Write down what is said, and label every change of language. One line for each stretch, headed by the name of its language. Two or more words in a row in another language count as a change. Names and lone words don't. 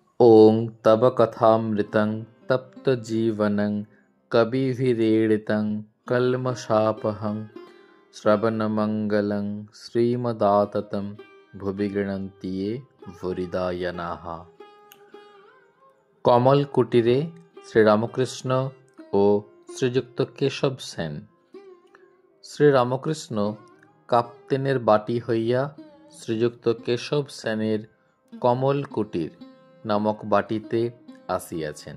Sanskrit: ॐ तव कथामृतं तप्तजीवनं कविभिरीडितं कल्मषापहं श्रवणमङ्गलं श्रीमदाततं भुवि गृह्णन्ति ये ভূরিদায়নাः।
Bangla: কমল কুটিরে শ্রীরামকৃষ্ণ ও শ্রীযুক্ত কেশব সেন। শ্রীরামকৃষ্ণ কাপ্তেনের বাটি হইয়া শ্রীযুক্ত কেশব সেনের কমল কুটির নামক বাটিতে আসিয়াছেন।